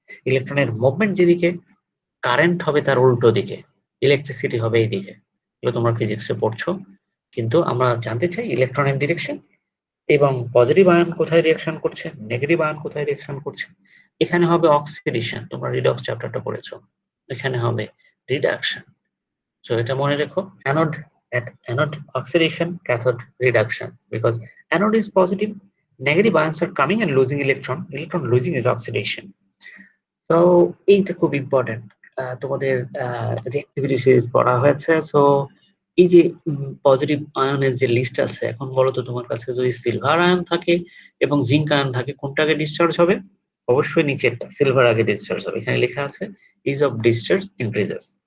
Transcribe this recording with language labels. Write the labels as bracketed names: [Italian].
[Bangla] ইলেকট্রনের মুভমেন্ট যেদিকে, কারেন্ট হবে তার উল্টো দিকে, ইলেকট্রিসিটি হবে এই দিকে। এগুলো তোমরা ফিজিক্সে পড়ছো। কিন্তু আমরা জানতে চাই ইলেকট্রনের ডিরেকশন এবং পজিটিভ আয়ন কোথায় রিঅ্যাকশন করছে, নেগেটিভ আয়ন কোথায় রিঅ্যাকশন করছে। এখানে হবে অক্সিডেশন, তোমরা রিডক্স চ্যাপ্টারটা পড়েছো। এখানে হবে রিডাকশন। [English] So [Bangla] এটা মনে রেখো, [English] anode oxidation, cathode reduction. Because anode is positive, negative ions are coming and losing electron. Electron losing is oxidation. [Bangla] So এইটা খুব ইম্পর্টেন্ট। তোমাদের রিঅ্যাক্টিভিটি সিরিজ পড়া হয়েছে। সো এই যে পজিটিভ আয়নের যে লিস্ট আছে, এখন বলো তো তোমার কাছে যদি সিলভার আয়ন থাকে এবং জিঙ্ক আয়ন থাকে, কোনটা আগে ডিসচার্জ হবে? অবশ্যই নিচেরটা, সিলভার আগে ডিসচার্জ হবে। এখানে লেখা আছে ইজ অফ ডিসচার্জ ইনক্রিজেস।